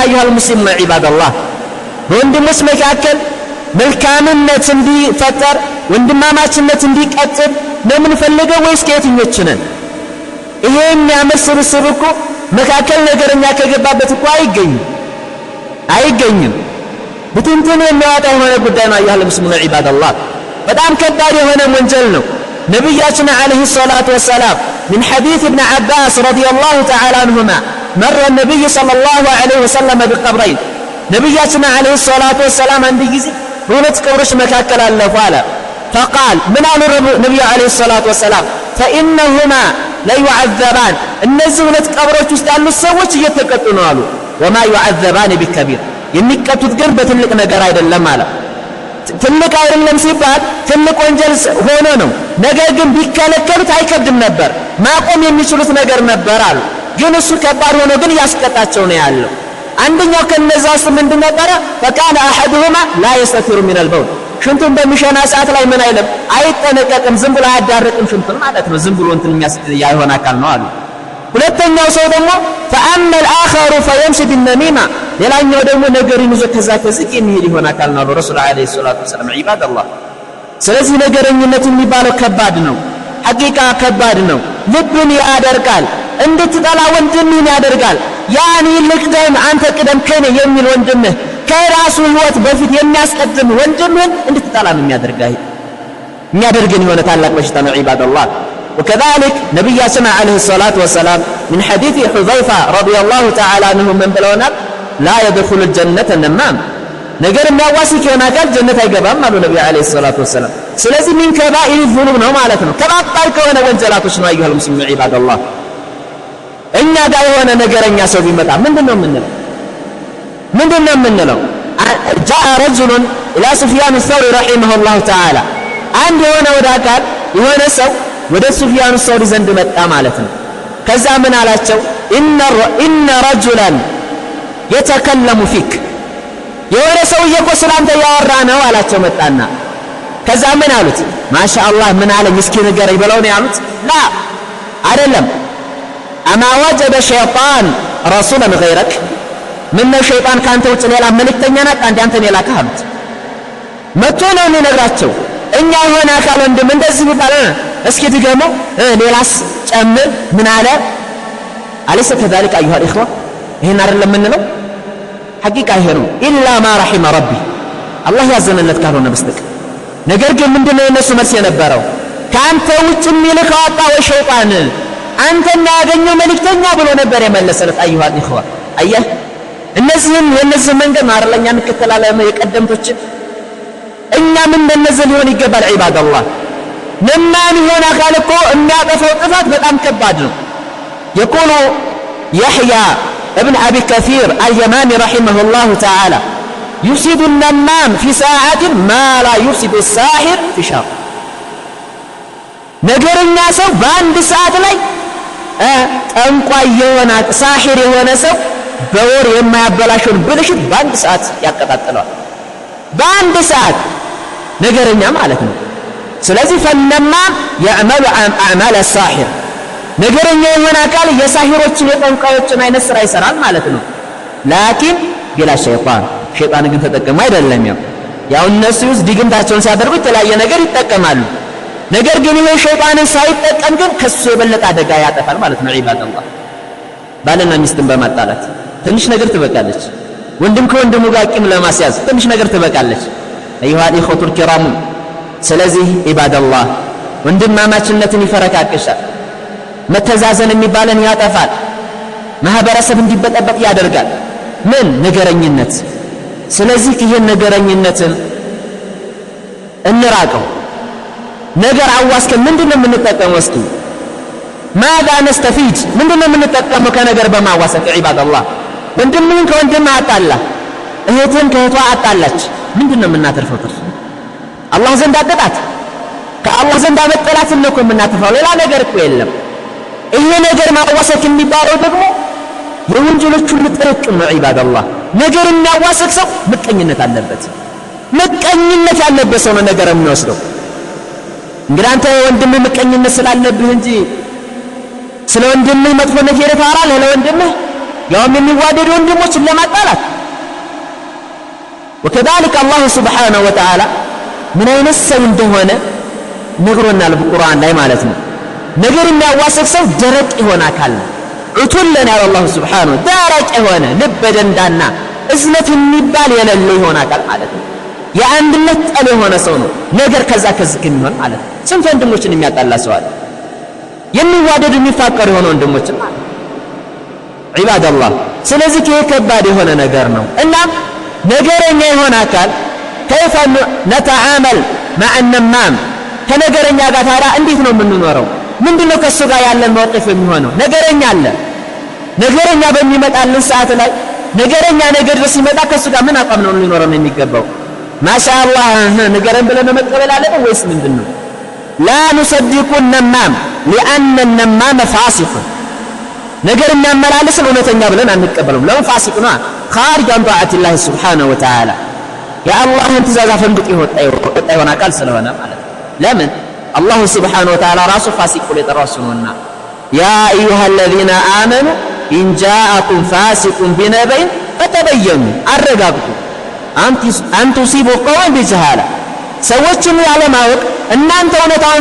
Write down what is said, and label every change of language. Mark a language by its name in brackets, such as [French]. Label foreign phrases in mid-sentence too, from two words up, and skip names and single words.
[Arabic] أيها المسلمون عباد الله [Amharic] በወንድሞች መካከል መልካምነት እንዲፈጠር ወንድማማችነት እንዲቀጥል ነው የምንፈልገው ወይስ ከየትኞቹ ነን? ይሄ የሚያምር ስብስብ እኮ መካከል ነገረኛ ከገባበት እኮ አይገኝም። ብትንትን የሚያወጣ የሆነ ጉዳይ ነው። [Arabic] أيها المسلمون عباد الله [Amharic] በጣም ከባድ የሆነ ወንጀል ነው። ነብያችን [Arabic] عليه الصلاة والسلام من حديث ابن عباس رضي الله تعالى عنهما مر النبي صلى الله عليه وسلم بقبرين نبياتنا عليه الصلاة والسلام عند جزي [Amharic] ሁለት ቀብሮች መካከል አለፉ አለ። [Arabic] فقال من [Amharic] አሉ ነብዩ [Arabic] عليه الصلاة والسلام فإنهما لا يعذبان [Amharic] እነዚህ ሁለት ቀብሮች ውስጥ ያሉት ሰዎች እየተቀጡ ነው አሉ። [Arabic] وما يعذبان بكبير [Amharic] የሚቀጡት ግን በትልቅ ነገር አይደለም አለ። ትልቅ አይደለም ሲባል ትልቅ ወንጀል ሆኖ ነው። ነገር ግን ቢከለከሉት አይከብድም ነበር፣ ማቆም የሚችሉት ነገር ነበር አሉ። ግን እሱ ከባድ ሆኖ ግን ያስቀጣቸው ነው ያለው። አንደኛው ከነዛ ውስጥ ምንድን ነበረ? [Arabic] فكان احدهما لا يستتر من البول [Amharic] ሽንቱን በሚሸና ሰዓት ላይ ምን አይልም አይጠነቀቅም፣ ዝም ብሎ አያዳርቅም ሽንቱን ማለት ነው። ዝም ብሎ እንትን ያይሆን አካል ነው አሉ። ሁለተኛው ሰው ደግሞ [Arabic] فأما الآخر فيمشي بالنميمة [Amharic] ሌላኛው ደግሞ ነገርን ይዞ ከዛ ከዚህ የሚሄድ ይሆን አካል ነው [Arabic] رسول عليه الصلاة والسلام። [Amharic] ዒባደላህ ስለዚህ ነገረኝነት የሚባለው ከባድ ነው። ሐቂቃ ከባድ ነው። ልብን ያደርቃል፣ እንድትጠላ ወንድምህን ያደርጋል። ያኒ ልቅደም አንተ ቅደም ከኔ የሚል ወንድምህ ከራሱ ህይወት በፊት የሚያስቀድም ወንድምህን እንድትጠላ ነው የሚያደርገን የሆነ ታላቅ በሽታ ነው። ዒባደላህ [Arabic] وكذلك نبينا عليه الصلاة والسلام من حديث حذيفة رضي الله تعالى عنه من بلونا لا يدخل الجنة النمام [Amharic] ነገር የሚያዋሲ ከሆነ አካል ጀነት አይገባም አሉ ነብዩ [Arabic] عليه الصلاة والسلام። [Amharic] ስለዚህ [Arabic] من كبائر الذنوب [Amharic] ነው ማለት ነው። ከባባድ ከሆነ ወንጀላቶች ነው። [Arabic] أيها المسلمون عباد الله [Amharic] እኛ ጋር የሆነ ነገረኛ ሰው ቢመጣ ምንድነው የምንለው? [Arabic] جاء رجل الى سفيان الثوري رحمه الله تعالى [Amharic] አንድ የሆነ ወደ አካል የሆነ ሰው ወደ ሱፊያን الثوري ዘንድ መጣ ማለት ነው። ከዛ ምን አላቸው? [Arabic] ان رجلا يتكلم فيك [Amharic] የሆነ ሰውዬ እኮ ስላንተ ያወራ ነው አላቸው። መጣና ከዛ ምን አሉት? ማሻአላህ ምን አለኝ እስኪ ንገረኝ ብለው ነው ያሉት? ላ አይደለም። [Arabic] اما وجد شيطان رسولا غيرك [Amharic] ምን ሸይጣን ካንተ ውጭ ሌላ መልእክተኛ ናት አንተ አንተን የላከህ አሉት። መጥቶ ነው የሚነግራቸው እኛ የሆነ አካል ወንድም እንደዚህ ቢባል እስኪ ድገሞ ሌላስ ጨምር ምን አለ? [Arabic] أليس كذلك أيها الإخوة [Amharic] ይሄን አይደለም የምንለው? ሐቂቃ ይሄ ነው። [Arabic] إلا ما رحم ربي [Amharic] አላህ ያዘነለት ካልሆነ በስተቀር። ነገር ግን ምንድነው የነሱ መልስ የነበረው? ካንተ ውጭ የሚልከው አጣ ወይ ሸይጣን አንተና ያገኘው መልእክተኛ ብሎ ነበር የመለሰለት። [Arabic] أيها الإخوة [Amharic] አየህ እነዚህም የነዚህ መንገድ ማርለኛ እንከተላለን የቀደምቶችን እኛም እንደነዚህ ሊሆን ይገባል። ዒባደላህ ለማን ይሆን አካል እኮ የሚያጠፋው ጥፋት በጣም ከባድ ነው። [Arabic] يقول يحيى ابن أبي كثير اليماني رحمه الله تعالى يفسد النمام في ساعة ما لا يفسد الساحر في شهر [Amharic] ነገረኛ ሰው በአንድ ሰዓት ላይ ጠንቋይ የሆነ ሳሒር የሆነ ሰው በወር የማያበላሽውን ብልሽት በአንድ ሰዓት ያቀጣጥለዋል። በአንድ ሰዓት ነገረኛ ማለት ነው። ስለዚህ [Arabic] فالنمام يعمل أعمال الساحر [Amharic] ነገረኛ የሆነ አካል የሳሂሮችን የጠንቋዮችን አይነት ስራ ይሰራል ማለት ነው። [Arabic] لكن بلا شيطان [Amharic] ግን ተጠቀሙ አይደለም። ያው እነሱ ድግምታቸውን ሲያደርጉ የተለያየ ነገር ይጠቀማሉ። ነገር ግን ይሄ ሸይጣንን ሳይጠቀም ግን ከሱ የበለጠ አደጋ ያጠፋል ማለት ነው። ዒባደላህ ባልና ሚስትን በማጣላት ትንሽ ነገር ትበቃለች ወንድም ከወንድሙ ጋር ቂም ለማስያዝ ትንሽ ነገር ትበቃለች [Arabic] ايها الاخوه الكرام [Amharic] ስለዚህ ኢባደላህ ወንድማማችነትን ይፈረካክሻል መተዛዘን የሚባልን ያጠፋል ማህበረሰብ እንዲበጠበጥ ያደርጋል ምን ነገረኝነት ስለዚህ ይሄን ነገረኝነትን እንራቀው ነገር አዋስከ ምንድነው የምንጠቀመው እስኪ [Arabic] ماذا نستفيد [Amharic] ምንድነው የምንጠቀመው ከነገር በማዋሰቅ ኢባደላህ ወንድምን ከወንድም አጣላ እህትን ከእህቷ አጣላች ምንድነው የምናተርፈው ትርፍ አላህ ዘንድ አቀጣት ከአላህ ዘንድ አመጣላት ነው እኮ የምናተርፈው ሌላ ነገር እኮ የለም ይሄ ነገር ማዋሰቅ የሚባለው ደግሞ የወንጀሎች ሁሉ ጥርቅም ነው ኢባደላህ ነገር የሚያዋስቅ ሰው ምቀኝነት አለበት ምቀኝነት ያለበት ሰው ነው ነገር የሚወስደው እንግዲህ አንተ ወንድም ምቀኝነት ስላለብህ እንጂ ስለ ወንድምህ መጥፎ ነገር ታወራለህ ለወንድምህ ያውም የሚዋደዱ ወንድሞችን ለማጣላት [Arabic] وكذلك الله سبحانه وتعالى من [Amharic] አይነት ሰው እንደሆነ ነግሮናል በቁርአን ላይ ማለት ነው ነገር የሚያዋስቅ ሰው ደረቅ ይሆን አካል ነው ዑቱለን ያለ አላህ Subhanahu ደረቅ የሆነ ልብ ደንዳና እዝነት የሚባል የሌለው ይሆን አካል ማለት ነው የአንድነት ጠል የሆነ ሰው ነው ነገር ከዛ ከዝክ የሚሆን ማለት ነው ስንት ወንድሞችን የሚያጣላ ሰው አለ የሚዋደዱ የሚፋቀሩ የሆነ ወንድሞችን ማለት ኢባደላህ ስለዚህ ይሄ ከባድ የሆነ ነገር ነው እና ነገረኛ የሆነ አካል [Arabic] كيف نتعامل مع [Amharic] النمام ከነገረኛ ጋር ታዲያ እንዴት ነው የምንኖረው ምንድነው ከሱ ጋር ያለን መዋቅፍ የሚሆነው ነገረኛ አለ ነገረኛ በሚመጣልን ሰዓት ላይ ነገረኛ ነገር ሲመጣ ከሱ ጋር ምን አቋም ነው ሊኖረን የሚገባው ማሻአላህ ነገረን ብለን መቀበል አለብን ወይስ ምንድነው [Arabic] لا نصدق النمام لأن النمام فاسق [Amharic] ነገር የሚያመላልስ እውነተኛ ብለን አንቀበልም ለምን ፋሲቅ ነው [Arabic] خارج عن طاعة الله سبحانه وتعالى يا الله انت ذا فندق يወጣ [Amharic] ይሆን አካል ስለሆነ ማለት ለምን [Arabic] الله سبحانه وتعالى راسه فاسق [Amharic] ብሎ የጠራውና [Arabic] يا ايها الذين امنوا ان جاءكم فاسق بنبأ فتبينوا [Amharic] አረጋግጡ አንተ [Arabic] تصيبوا قوما بجهالة [Amharic] ሰዎችን ያለማወቅ እናንተ እውነታውን